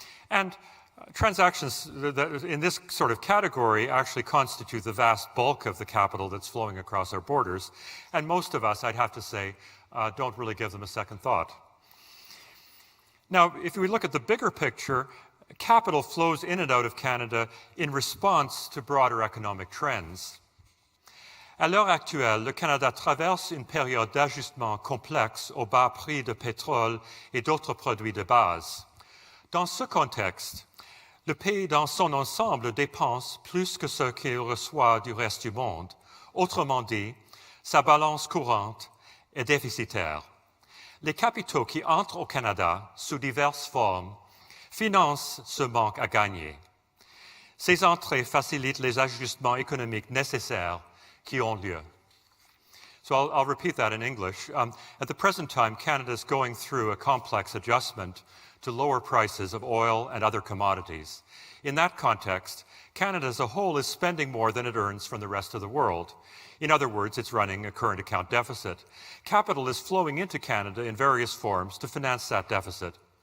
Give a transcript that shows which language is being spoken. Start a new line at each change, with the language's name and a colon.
English: And transactions in this sort of category actually constitute the vast bulk of the capital that's flowing across our borders. And most of us, I'd have to say, don't really give them a second thought. Now, if we look at the bigger picture, capital flows in and out of Canada in response to broader economic trends.
French: À l'heure actuelle, le Canada traverse une période d'ajustement complexe au bas prix de pétrole et d'autres produits de base. Dans ce contexte, le pays dans son ensemble dépense plus que ce qu'il reçoit du reste du monde. Autrement dit, sa balance courante est déficitaire. Les capitaux qui entrent au Canada sous diverses formes financent ce manque à gagner. Ces entrées facilitent les ajustements économiques nécessaires qui ont lieu.
English: So I'll repeat that in English. At the present time, Canada is going through a complex adjustment to lower prices of oil and other commodities. In that context, Canada as a whole is spending more than it earns from the rest of the world. In other words, it's running a current account deficit. Capital is flowing into Canada in various forms to finance that deficit.